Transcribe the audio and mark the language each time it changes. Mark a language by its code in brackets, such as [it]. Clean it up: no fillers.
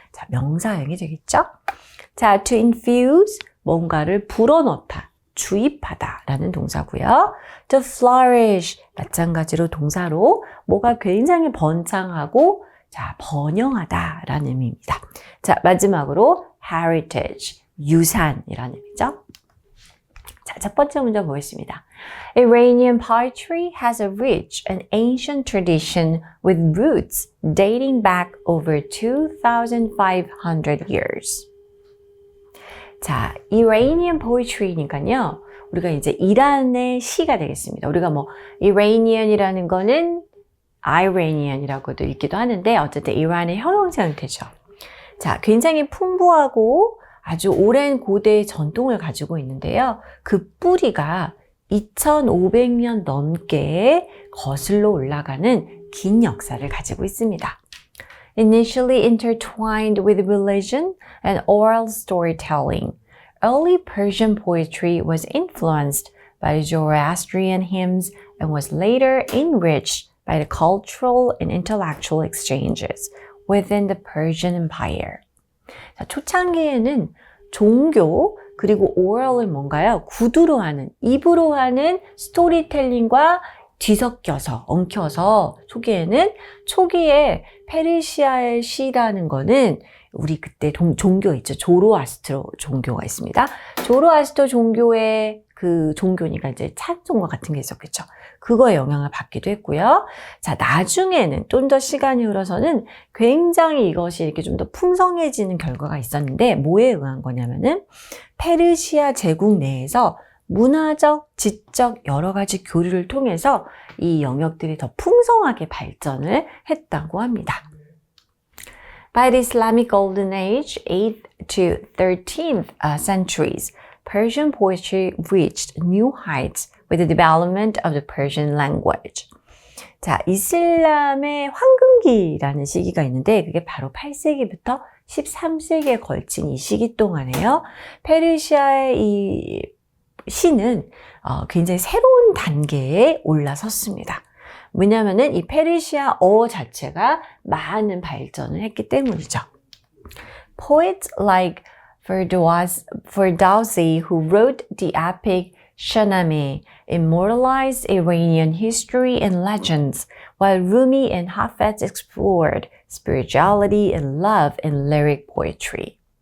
[ko] 자, 명사형이 되겠죠. 자, to infuse, 뭔가를 불어넣다, 주입하다 라는 동사고요. to flourish, 마찬가지로 동사로 뭐가 굉장히 번창하고 자, 번영하다 라는 의미입니다. 자, 마지막으로 heritage, 유산이라는 의미죠. 자, 첫 번째 문제 보겠습니다. [en] Iranian poetry has a rich and ancient tradition with roots dating back over 2,500 years. [ko] 자, Iranian poetry니까요. 우리가 이제 이란의 시가 되겠습니다. 우리가 뭐 Iranian이라는 거는 Iranian이라고도 읽기도 하는데 어쨌든 이란의 형용사 형태죠. 자, 굉장히 풍부하고 아주 오랜 고대의 전통을 가지고 있는데요. 그 뿌리가 2,500년 넘게 거슬러 올라가는 긴 역사를 가지고 있습니다. [en] Initially intertwined with religion and oral storytelling, early Persian poetry was influenced by Zoroastrian hymns and was later enriched by the cultural and intellectual exchanges within the Persian Empire. [ko] 자, 초창기에는 종교 그리고 oral을 뭔가요? 구두로 하는, 입으로 하는 스토리텔링과 뒤섞여서, 엉켜서 초기에 페르시아의 시라는 거는 우리 그때 종교 있죠. 조로아스트로 종교가 있습니다. 조로아스터 종교의 그 종교니까 이제 찬송과 같은 게 있었겠죠. 그거에 영향을 받기도 했고요. 자, 나중에는 좀 더 시간이 흘러서는 굉장히 이것이 이렇게 좀 더 풍성해지는 결과가 있었는데 뭐에 의한 거냐면은 페르시아 제국 내에서 문화적, 지적 여러 가지 교류를 통해서 이 영역들이 더 풍성하게 발전을 했다고 합니다. [en] By the Islamic Golden Age, 8th to 13th centuries, Persian poetry reached new heights with the development of the Persian language. [ko] 자, 이슬람의 황금기라는 시기가 있는데 그게 바로 8세기부터 13세기에 걸친 이 시기 동안에요. 페르시아의 이 시는 굉장히 새로운 단계에 올라섰습니다. 왜냐하면은 이 페르시아어 자체가 많은 발전을 했기 때문이죠. [en] Poets like Ferdowsi, who wrote the epic Shahnameh, immortalized Iranian history and legends, while Rumi and Hafez explored spirituality and love in lyric poetry.